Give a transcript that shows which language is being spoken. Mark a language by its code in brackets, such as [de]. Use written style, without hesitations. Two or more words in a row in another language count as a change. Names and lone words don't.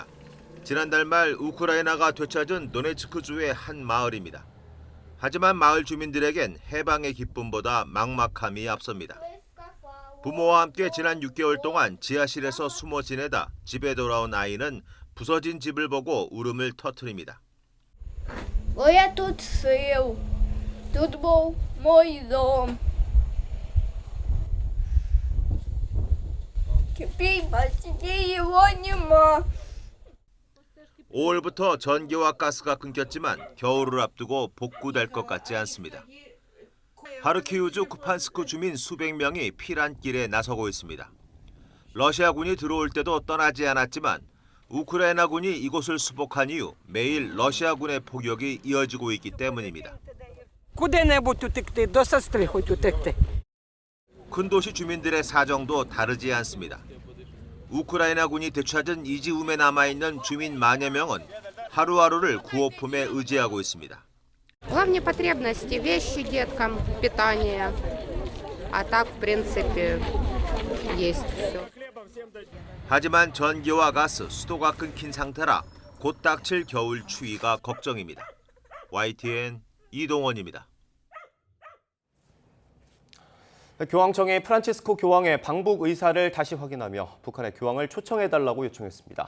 [ko] 지난달 말 우크라이나가 되찾은 도네츠크주의 한 마을입니다. 하지만 마을 주민들에겐 해방의 기쁨보다 막막함이 앞섭니다. 부모와 함께 지난 6개월 동안 지하실에서 숨어 지내다 집에 돌아온 아이는 부서진 집을 보고 울음을 터뜨립니다. [uk] Я тут жив. Тут був мій дом. [ru] Теперь почти его нема. [ko] 5월부터 전기와 가스가 끊겼지만 겨울을 앞두고 복구될 것 같지 않습니다. 하르키우주 쿠판스크 주민 수백 명이 피난길에 나서고 있습니다. 러시아군이 들어올 때도 떠나지 않았지만 우크라이나군이 이곳을 수복한 이후 매일 러시아군의 포격이 이어지고 있기 때문입니다. 큰 도시 주민들의 사정도 다르지 않습니다. 우크라이나군이 되찾은 이지움에 남아있는 주민 만여 명은 하루하루를 구호품에 의지하고 있습니다. [ru] Главные потребности – вещи деткам, питание. А так, в принципе, есть все. [ko] 하지만 전기와 가스, 수도가 끊긴 상태라 곧 닥칠 겨울 추위가 걱정입니다. YTN 이동원입니다. 교황청이 프란치스코 교황의 방북 의사를 다시 확인하며 북한의 교황을 초청해달라고 요청했습니다.